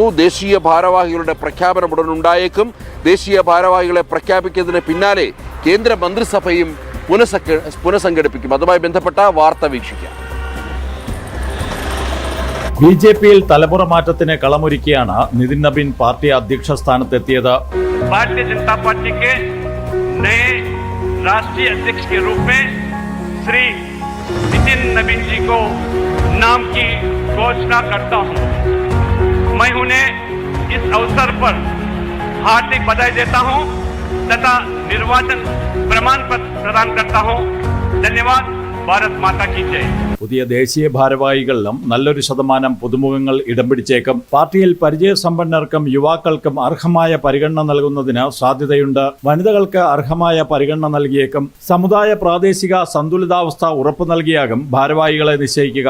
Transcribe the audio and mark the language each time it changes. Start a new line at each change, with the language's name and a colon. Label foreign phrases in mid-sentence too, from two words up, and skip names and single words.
Malayalam: ദേശീയ ഭാരവാഹികളുടെ പ്രഖ്യാപനം ഉടൻ ഉണ്ടായേക്കും. ദേശീയ ഭാരവാഹികളെ പ്രഖ്യാപിക്കുന്നതിന് പിന്നാലെ കേന്ദ്ര മന്ത്രിസഭയും പുനഃസംഘടിപ്പിക്കും. അതുമായി ബന്ധപ്പെട്ട വാർത്ത വീക്ഷിക്കാം. BJPയിൽ തലമുറ മാറ്റത്തിന് കളമൊരുക്കിയാണ് നിതിൻ നബീൻ പാർട്ടി അധ്യക്ഷ സ്ഥാനത്തെത്തിയത്.
Hindi: भारतीय जनता पार्टी के नए राष्ट्रीय अध्यक्ष के रूप में श्री नितिन नवीन जी को नाम की घोषणा करता हूं। मैं उन्हें इस अवसर पर हार्दिक बधाई देता हूं तथा निर्वाचन प्रमाण पत्र प्रदान करता हूं। धन्यवाद। भारत माता की जय.
Malayalam: പുതിയ ദേശീയ ഭാരവാഹികളിലും നല്ലൊരു ശതമാനം പുതുമുഖങ്ങൾ ഇടം പിടിച്ചേക്കും. പാർട്ടിയിൽ പരിചയസമ്പന്നർക്കും യുവാക്കൾക്കും അർഹമായ പരിഗണന നൽകുന്നതിന് സാധ്യതയുണ്ട്. വനിതകൾക്ക് അർഹമായ പരിഗണന നൽകിയേക്കും. സമുദായ പ്രാദേശിക സന്തുലിതാവസ്ഥ ഉറപ്പു നൽകിയാകും ഭാരവാഹികളെ നിശ്ചയിക്കുക.